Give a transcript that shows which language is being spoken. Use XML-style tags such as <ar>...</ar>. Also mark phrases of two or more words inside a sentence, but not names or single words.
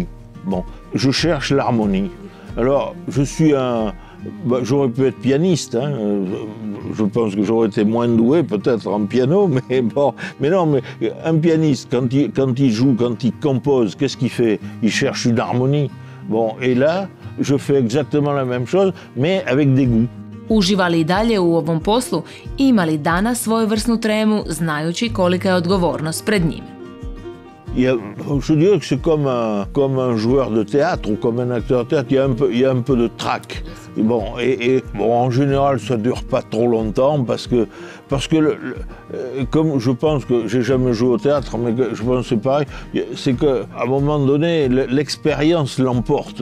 <fr>Bon, je cherche l'harmonie. Alors, j'aurais pu être pianiste, hein. Je pense que j'aurais été moins doué peut-être en piano, mais bon, mais un pianiste, quand il joue, quand il compose, qu'est-ce qu'il fait? Il cherche une harmonie. Bon, et là, je fais exactement la même chose, mais avec des goûts.</fr> <hr>Uživa li i dalje u ovom poslu i ima li danas svojevrsnu tremu, znajući kolika je odgovornost pred njim?</hr> <fr>Je dirais que c'est comme un joueur de théâtre ou comme un acteur de théâtre, il y a un peu de trac. Bon, bon, en général, ça ne dure pas trop longtemps parce que comme je pense que j'ai jamais joué au théâtre, mais je pense que c'est pareil, c'est qu'à un moment donné, l'expérience l'emporte.</fr>